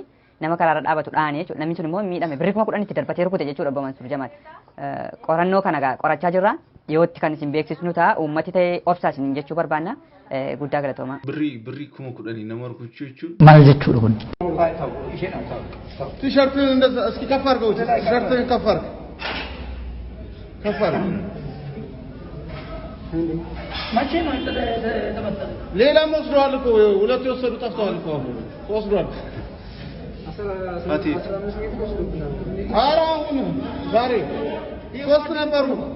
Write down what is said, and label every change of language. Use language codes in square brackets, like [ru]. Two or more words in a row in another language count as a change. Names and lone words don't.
[om] Nama karaarra dhaabatu dhaane jechuudha. Namni sun immoo miidhame birrii 10,000 itti darbatee rukute jechuudha Obbo Mansuur Jamaal. Qorannoo kana qorachaa jirra. Dhiyootti kan isin beeksisnu ta'a uummati ta'ee obsaa isin jechuu barbaanna. Guddaa galatooma. Birrii 10,000 nama rukuchuu jechuudha. Maal jechuudha kun? [am] Tişörtünü እንደዛ እስኪ ከፍ አድርገው ቲሸርትን ከፍ አድርግ መቼ ነው የተበተነው? ሌላም ወስደዋል እኮ ሁለት የወሰዱ ጠፍተዋል እኮ ወስዷል። ኧረ አሁን ዛሬ ሶስት ነበሩ።